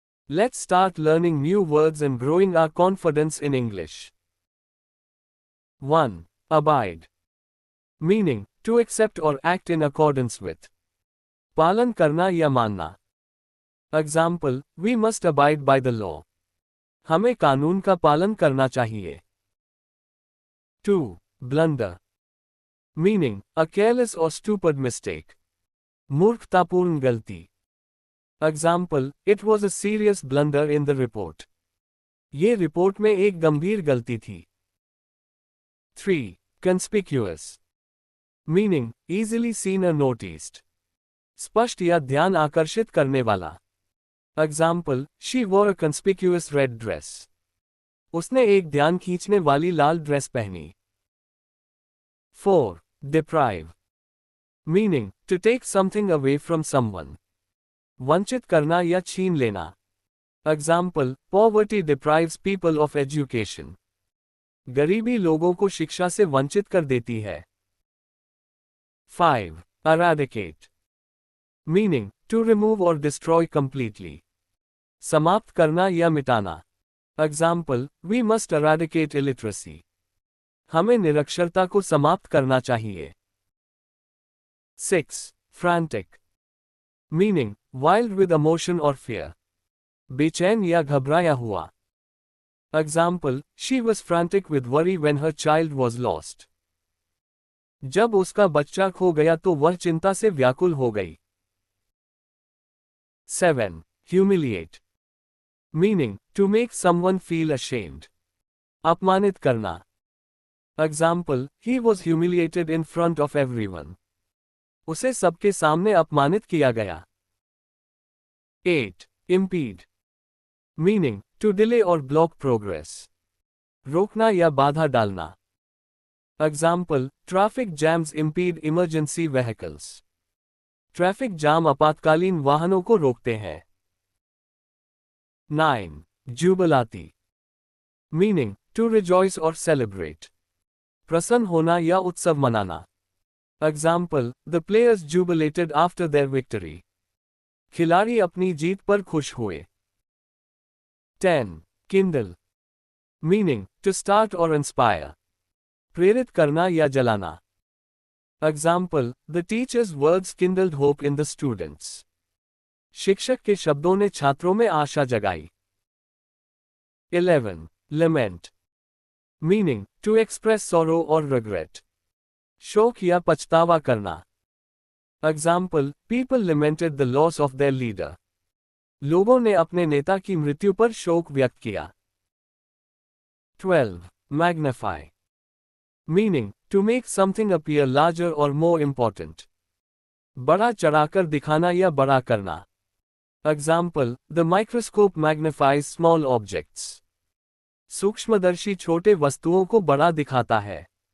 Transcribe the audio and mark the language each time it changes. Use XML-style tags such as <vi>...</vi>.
<en>Let's start learning new words and growing our confidence in English. 1. Abide. Meaning, to accept or act in accordance with.</en> <hi>पालन करना या मानना.</hi> <en>Example, we must abide by the law.</en> <hi>हमें कानून का पालन करना चाहिए.</hi> <en>2. Blunder. Meaning, a careless or stupid mistake.</en> <hi>मूर्खतापूर्ण गलती.</hi> <en>Example, it was a serious blunder in the report.</en> <hi>ये रिपोर्ट में एक गंभीर गलती थी.</hi> <en>3. Conspicuous. Meaning, easily seen or noticed.</en> <hi>स्पष्ट या ध्यान आकर्षित करने वाला.</hi> <en>Example, she wore a conspicuous red dress.</en> <hi>उसने एक ध्यान खींचने वाली लाल ड्रेस पहनी.</hi> <en>4. Deprive. Meaning, to take something away from someone.</en> <hi>वंचित करना या छीन लेना.</hi> <en>Example, poverty deprives people of education.</en> <hi>गरीबी लोगों को शिक्षा से वंचित कर देती है.</hi> <en>5. Eradicate. Meaning, to remove or destroy completely.</en> <hi>समाप्त करना या मिटाना.</hi> <en>Example, we must eradicate illiteracy.</en> <hi>हमें निरक्षरता को समाप्त करना चाहिए.</hi> <en>6. Frantic. Meaning, wild with emotion or fear.</en> <hi>बेचैन या घबराया हुआ.</hi> <en>Example, she was frantic with worry when her child was lost.</en> <hi>जब उसका बच्चा खो गया तो वह चिंता से व्याकुल हो गई.</hi> <en>7. Humiliate. Meaning, to make someone feel ashamed.</en> <hi>अपमानित करना.</hi> <en>Example, he was humiliated in front of everyone.</en> <hi>उसे सबके सामने अपमानित किया गया.</hi> <en>8. Impede. Meaning, to delay or block progress.</en> <hi>रोकना या बाधा डालना.</hi> <en>Example, traffic jams impede emergency vehicles.</en> <hi>Traffic jam आपातकालीन वाहनों को रोकते हैं.</hi> <en>9. Jubilati. Meaning, to rejoice or celebrate.</en> <hi>प्रसन्न होना या उत्सव मनाना.</hi> <en>Example, the players jubilated after their victory.</en> <hi>खिलाड़ी अपनी जीत पर खुश हुए.</hi> <en>10. Kindle. Meaning, to start or inspire.</en> <hi>प्रेरित करना या जलाना.</hi> <en>Example, the teacher's words kindled hope in the students.</en> <hi>शिक्षक के शब्दों ने छात्रों में आशा जगाई.</hi> <en>11. Lament. Meaning, to express sorrow or regret.</en> <hi>शोक या पछतावा करना.</hi> <en>Example, people lamented the loss of their leader.</en> <hi>लोगों ने अपने नेता की मृत्यु पर शोक व्यक्त किया.</hi> <en>12. Magnify. Meaning, to make something appear larger or more important.</en> <hi>बड़ा चढ़ाकर दिखाना या बड़ा करना.</hi> <en>Example, the microscope magnifies small objects.</en> <hi>सूक्ष्मदर्शी छोटे वस्तुओं को बड़ा दिखाता है.</hi>